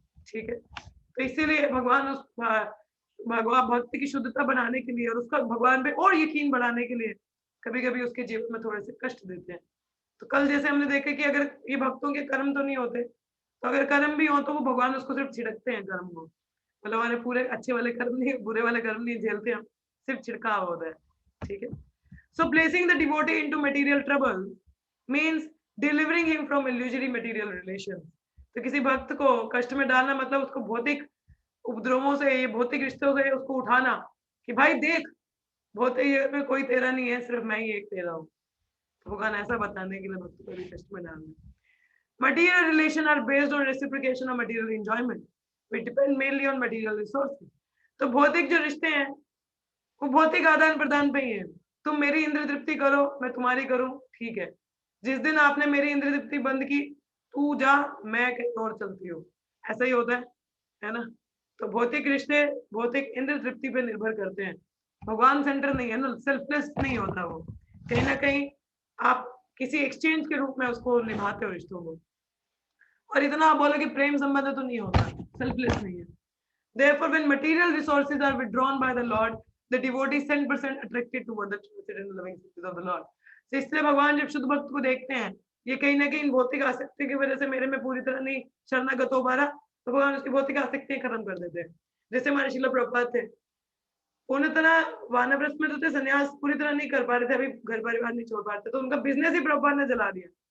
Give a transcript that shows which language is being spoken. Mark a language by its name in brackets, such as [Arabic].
[Hindi] ठीक है, तो इसीलिए भगवान उस भगवान भक्त की शुद्धता बनाने के लिए और उसका भगवान पे और यकीन बढ़ाने के लिए कभी कभी उसके जीवन में थोड़े से कष्ट देते हैं। तो कल जैसे हमने देखा कि अगर ये भक्तों के कर्म तो नहीं होते, तो अगर कर्म भी हो तो वो भगवान उसको सिर्फ छिड़कते हैं कर्म को, मतलब हमारे पूरे अच्छे वाले कर्म नहीं, बुरे वाले कर्म नहीं झेलते हम, सिर्फ छिड़काव होता है। ठीक है, [English] so placing the devotee into material trouble means delivering him from illusory material relations। [Hindi] तो किसी भक्त को कष्ट में डालना मतलब उसको भौतिक उपद्रवों से, ये भौतिक रिश्तों से उसको उठाना, कि भाई देख, भौतिक में कोई तेरा नहीं है, सिर्फ मैं ही एक तेरा हूँ। भगवान ऐसा बताने के लिए भक्त को भी कष्ट में डालना। [English] Material relations are based on reciprocation of material enjoyment, which depend mainly on material resources। [Hindi] तो भौतिक जो रिश्ते हैं वो भौतिक आदान प्रदान पे ही है। तुम मेरी इंद्र तृप्ति करो, मैं तुम्हारी करूं, ठीक है। जिस दिन आपने मेरी इंद्र तृप्ति बंद की, तू जा, मैं कहीं और चलती हूँ, ऐसा ही होता है ना। तो भौतिक रिश्ते भौतिक इंद्र तृप्ति पे निर्भर करते हैं, भगवान सेंटर नहीं है ना, सेल्फलेस नहीं होता वो, कहीं ना कहीं आप किसी एक्सचेंज के रूप में उसको निभाते हो रिश्तों को। और इतना आप बोलो कि प्रेम संबंध तो नहीं होता, सेल्फलेस नहीं है। [English] Therefore, when material resources are withdrawn by the Lord, the devotee is 10% attracted toward the truth and loving service of the Lord। [Hindi] तो इसलिए भगवान जब शुद्ध भक्त को देखते हैं, ये कहीं ना कहीं भौतिक आसक्ति की वजह से मेरे में पूरी तरह नहीं शरणागत हो पा रहा, तो भगवान उसकी भौतिक आसक्तियां खत्म कर देते हैं। जैसे हमारे शिला प्रभुपाद थे, पूर्ण तरह वानप्रस्थ में तो थे, संन्यास पूरी तरह नहीं कर पा रहे थे, अभी घर परिवार नहीं छोड़ पा रहे थे, तो उनका बिजनेस ही प्रभुपाद ने जला दिया।